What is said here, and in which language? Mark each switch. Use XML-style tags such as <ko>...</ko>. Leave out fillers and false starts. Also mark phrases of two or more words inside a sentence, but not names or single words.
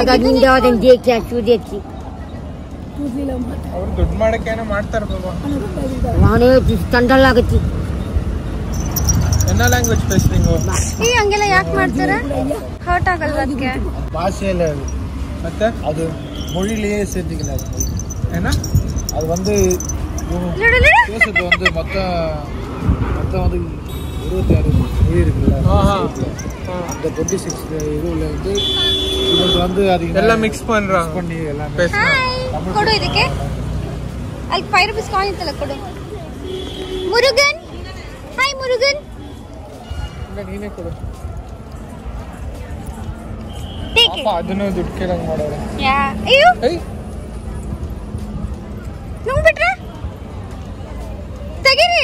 <kn>ದುಡ್ಡು ಮಾಡಕ್ಕೆ ಮಾಡ್ತಾರ. ಹಂಗೆಲ್ಲ ಯಾಕೆ ಮಾಡ್ತಾರ? ಹರ್ಟ್ ಆಗಲ್ವ ಅದಕ್ಕೆ? ಭಾಷೆಯಲ್ಲ ಮತ್ತೆ ಅದು</kn> <ta>மொழியிலேயே சேர்த்துக்கலாம். ஏன்னா அது வந்து பேசுறது வந்து மொத்தம் வந்து 26 மொழி இருக்குல்ல, அந்த 26 இதுல வந்து இவங்க வந்து அது எல்லாம் மிக்ஸ் பண்ணி எல்லாம் பேசுறாங்க.</ta> <kn>ಕೊಡು ಇದಕ್ಕೆ. ಅಲ್ಲಿ 5 ರೂಪಾಯಿ ಕಾಯಿನ್ ಇತ್ತಲ್ಲ, ಕೊಡು. ಮುರುಗನ್ ಹಾಯ್. ಮುರುಗನ್ ನೀನೇ ಕೊಡು. ಅದನ್ನು ದುಡ್ಡು ಕೇಳಂಗ್ ಮಾಡೋರು. ಅಯ್ಯೋ ನೋಡ್ಬಿಟ್ರೆ ತೆಗೀರಿ.</kn>